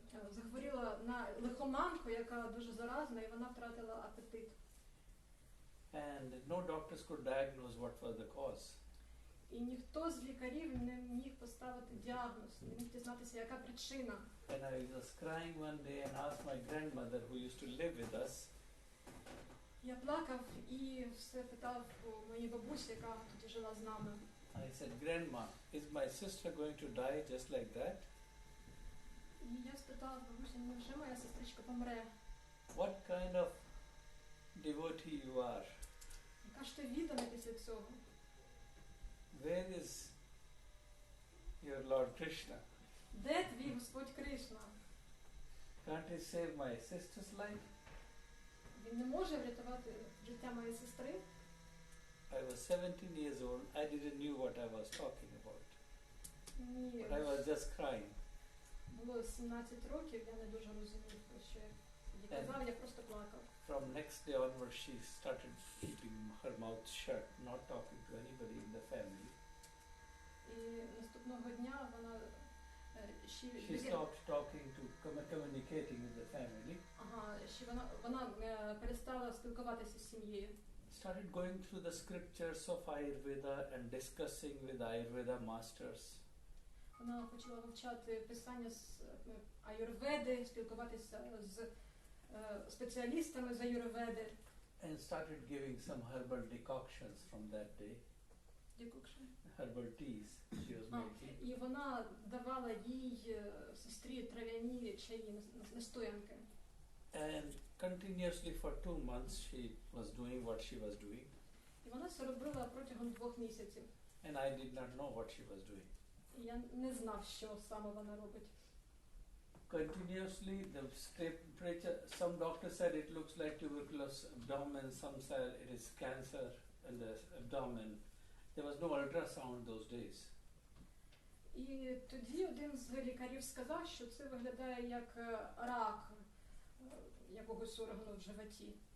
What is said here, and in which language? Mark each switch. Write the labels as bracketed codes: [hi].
[uk] Захворіла на лихоманку, яка дуже заразна, і вона втратила апетит. [en] And And no doctors could diagnose what was the cause. [uk] І ніхто з лікарів не міг поставити діагноз, не міг дізнатися, яка причина. [en] And I was crying one day and asked my grandmother, who used to live with us, [uk] Я плакав і все питав у моїй бабусі, яка тоді жила з нами. [en] I said, Grandma, is my sister going to die just like that? [uk] І я спитала бабусі, невже моя сестричка помре? [en] What kind of devotee you are? [uk] Яка ж ти віддана після цього? [en] Where is your Lord Krishna? [uk] Де твій Господь Кришна? [en] Can't he save my sister's life? [uk] Він не може врятувати життя моєї сестри? [en] I was 17 years old. I didn't knew what I was talking about. [uk] Ні, [en] But I was just crying. [uk] було 17 років, я не дуже розумів, про що я казав, я просто плакав. [en] From next day onwards, she started keeping her mouth shut, not talking to anybody in the family. [uk] І наступного дня вона [en] She stopped talking to communicating with the family. [uk] вона перестала спілкуватися з сім'єю. [en] Started going through the scriptures of Ayurveda and discussing with Ayurveda masters. [uk] Вона почала вивчати писання з аюрведи, спілкуватися з спеціалістами з аюрведи. [en] And started giving some herbal decoctions from that day. Herbal teas she was making. [uk] І вона давала їй сестрі трав'яні чаї, настоянки. [en] And continuously for 2 months she was doing what she was doing. [uk] І вона це робила протягом 2 місяців. [en] And I did not know what she was doing. [uk] І я не знав, що саме вона робить. [en] Continuously, the temperature, some doctors said it looks like tuberculosis abdomen, some said it is cancer in the abdomen. There was no ultrasound those days. [uk] І тоді один з лікарів сказав, що це виглядає як рак якогось органу в животі.